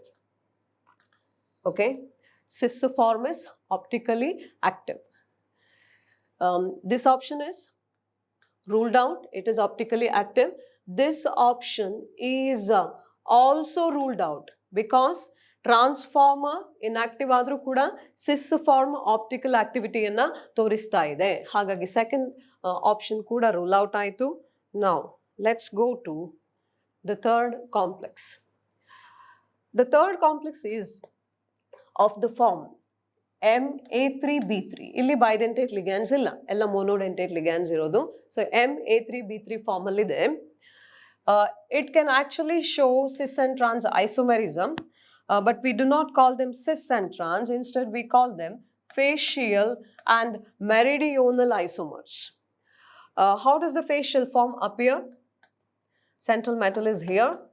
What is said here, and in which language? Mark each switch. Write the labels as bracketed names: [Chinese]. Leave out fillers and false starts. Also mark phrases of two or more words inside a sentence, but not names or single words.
[English] Okay, cis form is optically active. This option is ruled out. It is optically active. This option is also ruled out because transformer inactive [Kannada] ಆದ್ರೂ ಕೂಡ [English] cis form optical activity [Kannada] ಅನ್ನ ತೋರಿಸ್ತಾ ಇದೆ. ಹಾಗಾಗಿ [English] second option [Kannada] ಕೂಡ [English] rule out [Kannada] ಆಯಿತು. [English] Now let's go to the third complex. The third complex is of the form MA3B3. [Kannada] ಇಲ್ಲಿ [English] bidentate ligands [Kannada] ಇಲ್ಲ, ಎಲ್ಲ [English] monodentate ligands [Kannada] ಇರೋದು. [English] So MA3B3 form [Kannada] ಅಲ್ಲಿ ಇದೆ. [English] It can actually show cis and trans isomerism, but we do not call them cis and trans. Instead, we call them facial and meridional isomers. How does the facial form appear? Central metal is here.